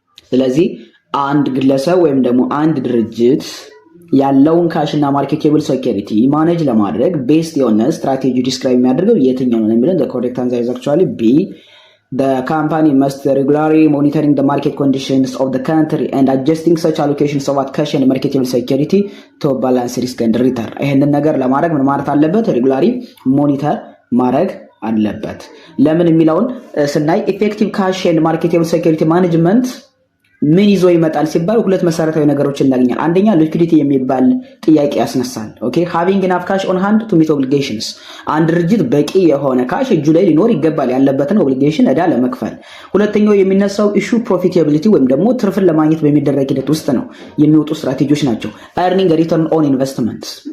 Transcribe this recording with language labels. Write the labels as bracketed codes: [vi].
[am] ስለዚህ አንድ ግለሰብ ወይም ደግሞ አንድ ድርጅት ያለውን ካሽ እና ማርኬቴብል ሴኩሪቲ ማኔጅ ለማድረግ ቤስት የሆነ ስትራቴጂ ዲስክራይብ የሚያደርገው የትኛው ነው የሚለው [en] the correct answer is actually B. The company must regularly monitoring the market conditions of the country and adjusting such allocations of cash and marketable security to balance risk and return. [am] ይሄንን ነገር ለማድረግ ምን ማለት አለበት? ሬጉላሪ ሞኒተር ማድረግ አለበት። ለምን የሚለውን ስናይ ኢፌክቲቭ ካሽ ኤንድ ማርኬቴብል ሴኩሪቲ ማኔጅመንት ምን ይዞ ይመጣል ሲባል ሁለት መሰረታዊ ነገሮችን እናገኛለን። አንደኛ ሊኩዊዲቲ የሚባል ጥያቄ ያስነሳል። [en] ኦኬ ሃቪንግ ኢናፍ ካሽ ኦን ሃንድ ቱ ሚት ኦብሊጌሽንስ [am] አንድ ድርጅት በቂ የሆነ ካሽ እጁ ላይ ሊኖር ይገባል ያለበትን ኦብሊጌሽን ዕዳ ለመክፈል። ሁለተኛው የሚነሳው ኢሹ ፕሮፊታቢሊቲ ወይም ደግሞ ትርፍን ለማግኘት በሚደረግ ሂደት ውስጥ ነው የሚወጡ ስትራቴጂዎች ናቸው። [en] ኤርኒንግ ሪተርን ኦን ኢንቨስትመንት